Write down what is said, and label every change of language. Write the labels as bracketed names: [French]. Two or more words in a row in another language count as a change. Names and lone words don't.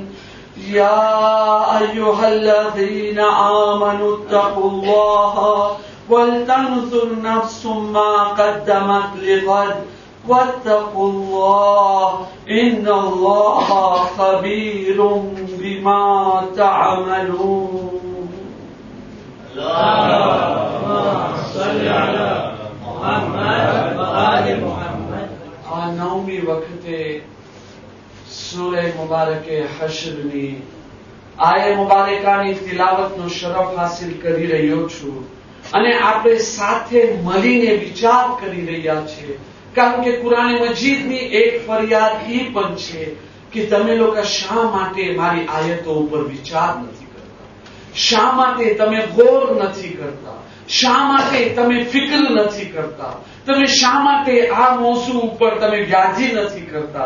[Arabic] يا أيها الذين آمنوا اتقوا الله ولتنظر نفس ما قدمت لغد واتقوا الله إن الله خبير بما تعملون. اللهم صل على محمد وآل محمد. [Gujarati] નૌમી વખતે સૂરે મુબારકે हश्રની આયે મુબારકાની તિલાવતનો શરફ હાસિલ કરી રહ્યો છું અને આપણે સાથે મળીને વિચાર કરી રહ્યા છીએ. કારણ કે કુરાન મજીદની એક ફરિયાદ એ પણ છે કે તમે લોકો શા માટે મારી આયતો ઉપર વિચાર નથી કરતા, શા માટે તમે ગૌર નથી કરતા, શા માટે તમે ફિકર નથી કરતા, તમે શા માટે આ મોસુ ઉપર તમે વ્યાજી નથી કરતા.